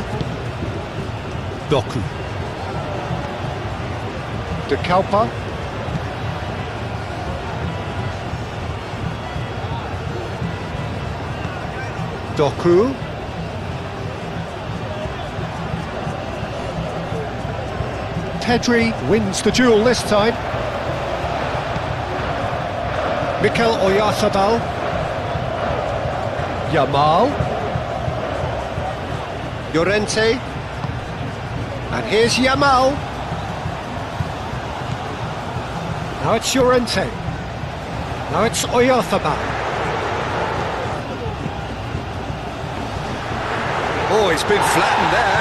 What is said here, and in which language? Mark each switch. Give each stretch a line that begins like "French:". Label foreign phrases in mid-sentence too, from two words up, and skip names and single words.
English: Doku. De Kalpa. Doku. Pedri wins the duel this time. Mikel Oyarzabal. Yamal. Llorente. And here's Yamal. Now it's Llorente. Now it's Oyarzabal. Oh, he's been flattened there.